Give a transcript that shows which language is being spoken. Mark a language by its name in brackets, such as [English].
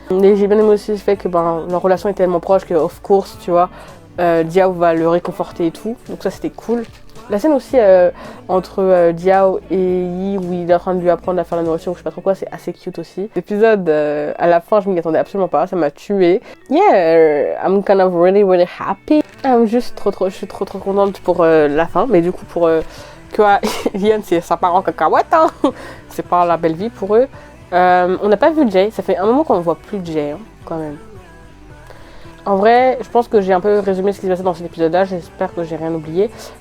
[French] Et j'ai bien aimé aussi le fait que leur relation est tellement proche que, [English] of course, [French] tu vois, Diao va le réconforter et tout, donc ça c'était cool. La scène aussi entre Diao et Yi où il est en train de lui apprendre à faire la nourriture ou je sais pas trop quoi, c'est assez cute aussi. L'épisode, à la fin, je m'y attendais absolument pas, ça m'a tuée. [English] Yeah, I'm kind of really happy. [French] Je suis trop contente pour la fin, mais du coup pour Kua et Liane, ça part en cacahuète, hein. C'est pas la belle vie pour eux. On n'a pas vu Jay, ça fait un moment qu'on ne voit plus Jay, hein, quand même. En vrai, je pense que j'ai un peu résumé ce qui s'est passé dans cet épisode-là, j'espère que j'ai rien oublié.